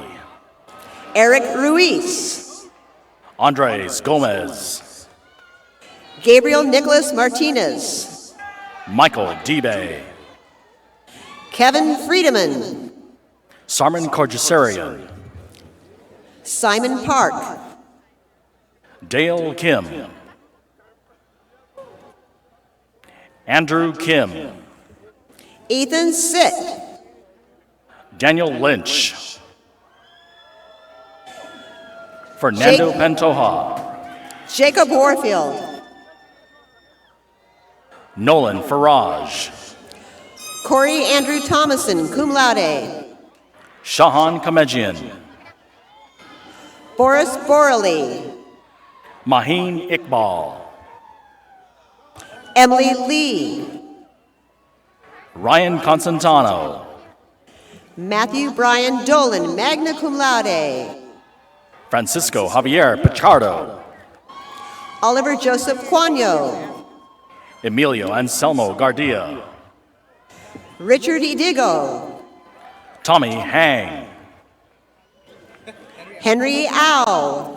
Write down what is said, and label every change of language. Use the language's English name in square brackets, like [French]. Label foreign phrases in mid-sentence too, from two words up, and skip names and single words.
[English] Eric Ruiz. Andres Gomez. Gabriel Nicholas Martinez. Michael Debe. Kevin Friedemann. Sarman Korjasarian. Simon Park. Dale Kim. Andrew Kim. Ethan Sitt. Daniel Lynch. Fernando Pantoja. Jacob Warfield. Nolan Farage. Corey Andrew Thomason, [Latin] cum laude. [English] Shahan Kamejian. Boris Borley. Maheen Iqbal. Emily Lee. Ryan Constantano. Matthew Brian Dolan, [Latin] magna cum laude. [English] Francisco Javier Pichardo. Oliver Joseph Quano. Emilio Anselmo Gardia. Richard Idigo. Tommy Hang. Henry Au.